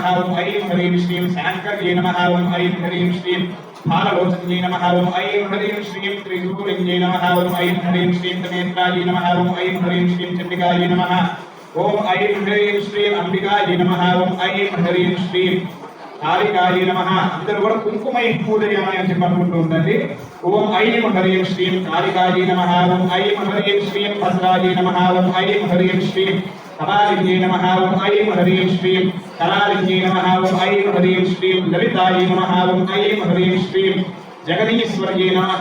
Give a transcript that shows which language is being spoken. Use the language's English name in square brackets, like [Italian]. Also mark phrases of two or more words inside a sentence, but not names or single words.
[Sanskrit] ओम ऐं ह्रीं श्रीं शाङ्कर्यै नमः। ओम ऐं ह्रीं श्रीं फाललोचन्यै नमः। ओम ऐं ह्रीं श्रीं त्रिशूलिन्यै नमः। ओम ऐं ह्रीं श्रीं तनेत्रायै नमः। ओम ऐं ह्रीं श्रीं चण्डिकायै नमः। ओम ऐं ह्रीं श्रीं अंबिकायै नमः। ओम ऐं ह्रीं श्रीं कालिकायै नमः। [Telugu] అందరూ కూడా [Sanskrit] కుంకుమై పూజయామి [Telugu] అని చెప్పుకుంటూ ఉండండి। [Sanskrit] ఓం ఐం హ్రీం శ్రీం కాళికాयै నమః। ఓం ఐం హ్రీం శ్రీం భద్రాयै నమః। ఓం ఐం హ్రీం శ్రీం కపాలిన్యై నమః। ఓం ఐం హ్రీం శ్రీం కరాలిన్యై నమః। ఓం ఐం హ్రీం శ్రీం లలితాयै నమః। ఓం ఐం హ్రీం శ్రీం జగదీశ్వర్యై నమః।